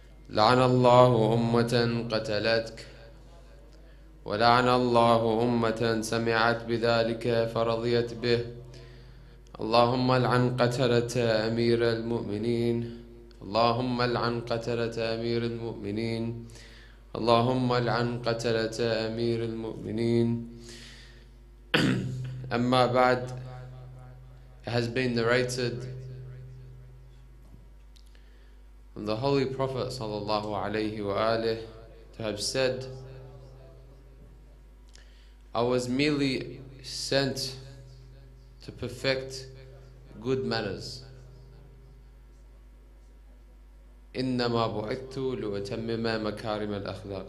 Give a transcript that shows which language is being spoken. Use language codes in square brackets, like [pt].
[ar] لعن الله أمة قتلتك، ولعن الله أمة سمعت بذلك فرضيت به. اللهم لعن قتلة أمير المؤمنين، اللهم لعن قتلة أمير المؤمنين، اللهم لعن قتلة أمير المؤمنين. أما بعد, [en] it has been narrated from the Holy Prophet sallallahu alaihi wasallam to have said, I was merely sent to perfect good manners. [ar] إنما بعثت لأتمم مكارم الأخلاق.